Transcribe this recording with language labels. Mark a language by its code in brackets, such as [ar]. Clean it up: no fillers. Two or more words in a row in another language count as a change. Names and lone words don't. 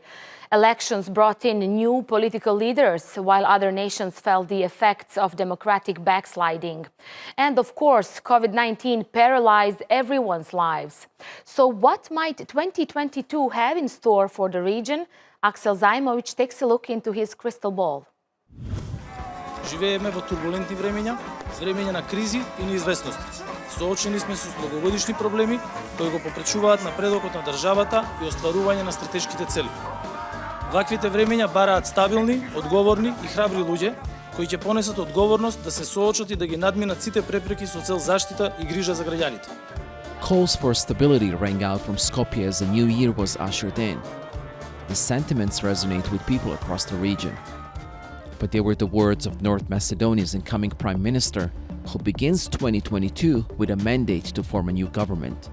[en] Elections brought in new political leaders, while other nations felt the effects of democratic backsliding. And of course, COVID-19 paralyzed everyone's lives. So what might 2022 have in store for the region? Aksel Zajmović takes a look into his crystal ball. [mk] Живееме во турбулентни времења на кризи и неизвестности. Соочени сме со многогодишни проблеми кои го попречуваат напредокот на државата и остварување на стратешките цели. Ваквите времења бараат стабилни, одговорни и храбри луѓе кои ќе понесат одговорност да се соочат и да ги надминат сите препреки со цел заштита и грижа за граѓаните. [en] Calls for stability rang out from Skopje as the new year was ushered in. The sentiments resonate with people across the region. But they were the words of North Macedonia's incoming Prime Minister, who begins 2022 with a mandate to form a new government.